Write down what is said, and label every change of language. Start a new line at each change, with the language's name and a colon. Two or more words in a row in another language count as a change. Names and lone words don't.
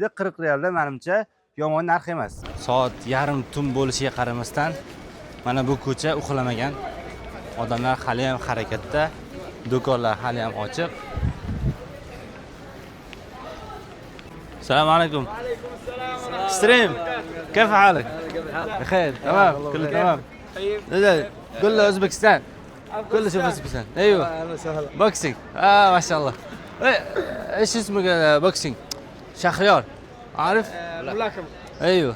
Uzbek: 40 riyalda menimcha yomon narx emas. Soat yarim tun bo'lishiga qaramasdan mana bu ko'cha uxlamagan. Odamlar hali ham harakatda, do'konlar hali ham ochiq. Assalomu alaykum. Stream.
Arabic: كيف حالك؟ بخير تمام كله تمام. كله اوزبكستان. كله شوف اوزبكستان. ايوه بوكسينج ما شاء الله. ايش اسمك بوكسينج؟ شخريار عارف؟ ملاكمة. ايوه